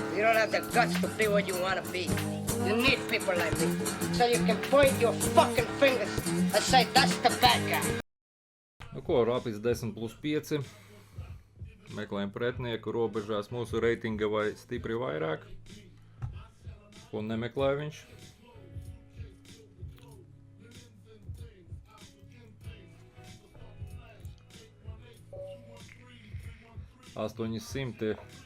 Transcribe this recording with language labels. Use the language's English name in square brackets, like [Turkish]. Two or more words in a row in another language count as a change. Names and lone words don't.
[English] You don't have the guts to be what you want to be. You need people like me, so you can point your fucking fingers and say, that's the bad guy. [Latvian] Nu ko, Rapids 10+5. Meklējam pretinieku robežās mūsu reitinga vai stipri vairāk. Ko nemeklē viņš. $800.